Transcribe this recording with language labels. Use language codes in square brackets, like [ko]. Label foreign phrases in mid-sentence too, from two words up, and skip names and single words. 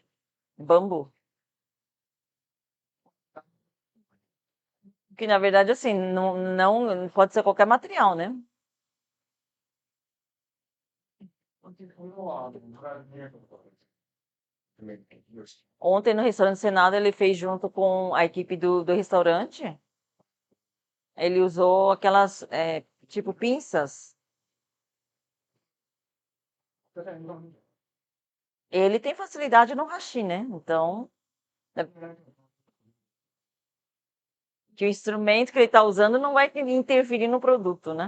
[pt] Bambu. Que na verdade, assim, não pode ser qualquer material, né? [ja] これはブラジルのことですよし [pt] Ontem no restaurante Senado ele fez junto com a equipe do restaurante. Ele usou aquelas, tipo pinças. Ele tem facilidade no hashi, né? Então, que o instrumento que ele está usando não vai interferir no produto, né?